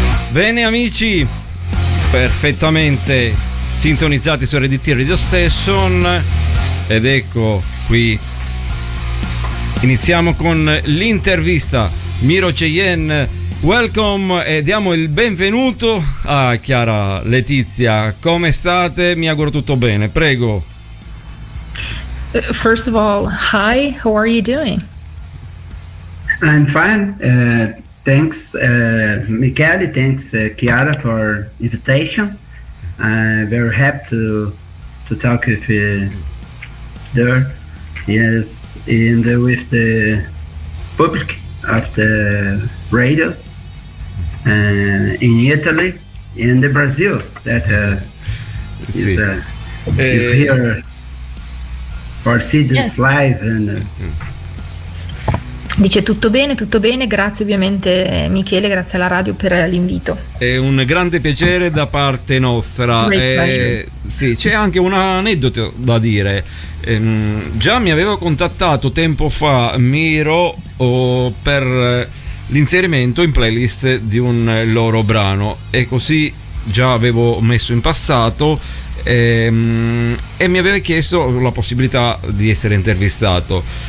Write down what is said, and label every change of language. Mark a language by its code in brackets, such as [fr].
[it] Bene amici, perfettamente sintonizzati su RDT Radio Station, ed ecco qui iniziamo con l'intervista. Miro Cheyenne, welcome, e diamo il benvenuto a Kiara Laetitia. Come state? Mi auguro tutto bene, prego. [en] First of all, hi, how are you doing? I'm fine. Thanks, Michele. Thanks, Kiara, for invitation. I'm very happy to talk with there. Yes, and with the public of the radio in Italy and the Brazil that is here for see this live and. [it] Dice tutto bene, grazie ovviamente Michele, grazie alla radio per l'invito. È un grande piacere da parte nostra. Sì, c'è anche un aneddoto da dire. Già mi avevo contattato tempo fa Miro per l'inserimento in playlist di un loro brano, e così già avevo messo in passato, e mi aveva chiesto la possibilità di essere intervistato.